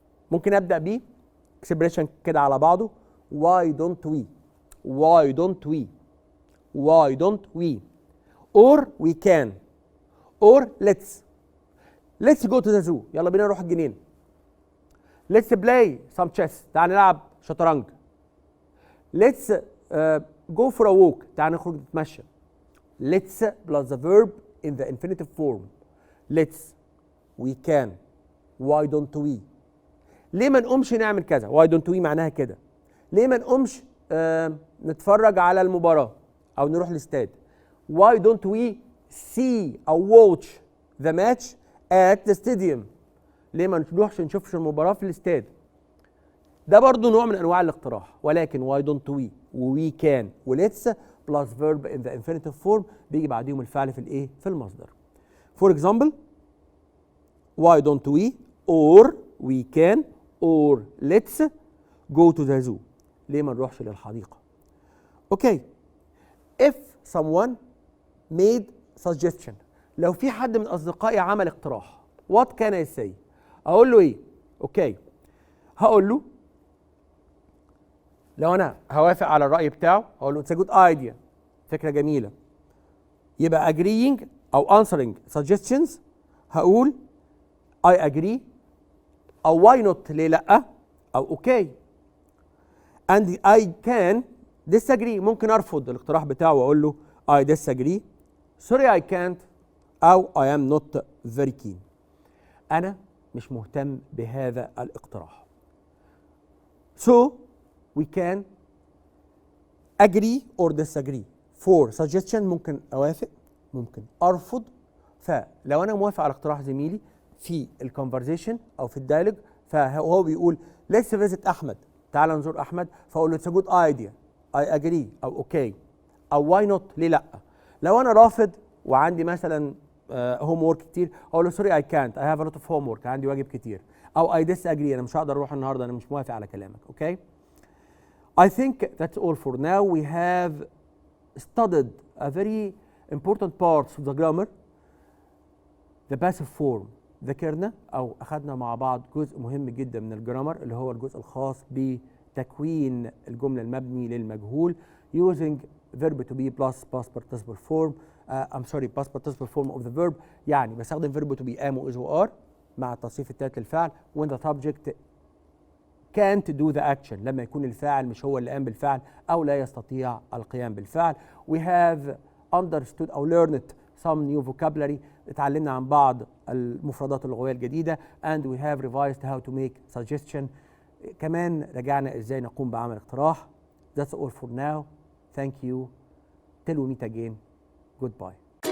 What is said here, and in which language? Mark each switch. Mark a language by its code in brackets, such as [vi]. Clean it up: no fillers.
[ar] ممكن أبدأ بيه [en] expression كده على بعضه why don't we why don't we why don't we or we can or let's go to the zoo. [ar] يلا بينا نروح الجنينة. [en] let's play some chess. [ar] تعال نلعب شطرنج. [en] let's go for a walk. [ar] تعال نخرج نتمشى. [en] let's plus the verb in the infinitive form. let's we can why don't we. [ar] ليه ما نقومش نعمل كذا؟ [en] why don't we [ar] معناها كده. ليه ما نقومش نتفرج على المباراة أو نروح الاستاد؟ [en] why don't we see أو watch the match at the stadium. [ar] ليه ما نروحش نشوفش المباراة في الاستاد؟ ده برضو نوع من أنواع الاقتراح، ولكن [en] why don't we و we can و let's plus verb in the infinitive form [ar] بيجي بعديهم الفعل في الإيه؟ في المصدر. [en] For example why don't we or we can or let's go to the zoo. [ar] ليه ما نروحش للحديقة؟ Okay. [en] If someone made suggestion. [ar] لو في حد من أصدقائي عمل اقتراح [en] what can I say؟ [ar] أقول له إيه؟ أوكي. هقول له لو أنا هوافق على الرأي بتاعه هقول له [en] it's a good idea. [ar] فكرة جميلة. [en] يبقى agreeing أو answering suggestions هقول I agree أو why not [ar] ليه لأ [en] أو okay. and I can disagree. [ar] ممكن أرفض الاقتراح بتاعه وأقول له [en] I disagree sorry I can't أو I am not very keen. [ar] أنا مش مهتم بهذا الاقتراح. [en] So we can agree or disagree. [ar] For suggestion ممكن أوافق ممكن أرفض. فلو أنا موافق على اقتراح زميلي في الكونفرزيشن أو في الدايلوج فهو بيقول [en] let's visit [ar] أحمد. تعال نزور أحمد فأقول له [en] it's a good idea I agree أو okay أو why not [ar] ليه لأ. لو أنا رافض وعندي مثلا هوم وورك كتير اقول له سوري [en] I can't I have a lot of homework. [ar] عندي واجب كتير. او [en] I disagree [ar] انا مش هقدر اروح النهارده انا مش موافق على كلامك. [en] Okay. I think that's all for now. We have studied a very important part of the grammar, the passive form. [ar] ذاكرنا او اخذنا مع بعض جزء مهم جدا من الجرامر اللي هو الجزء الخاص بتكوين الجمله المبني للمجهول [en] using verb to be plus past participle form. past participle form of the verb. [ar] يعني بستخدم verb to be am و is و are مع التصريف الثالث للفعل [en] when the subject can't do the action. [ar] لما يكون الفاعل مش هو اللي قام بالفعل أو لا يستطيع القيام بالفعل. [en] We have understood [ar] أو [en] learned some new vocabulary. [ar] اتعلمنا عن بعض المفردات اللغوية الجديدة [en] and we have revised how to make suggestion. [ar] كمان رجعنا ازاي نقوم بعمل اقتراح. [en] That's all for now. Thank you. Till we meet again. Goodbye.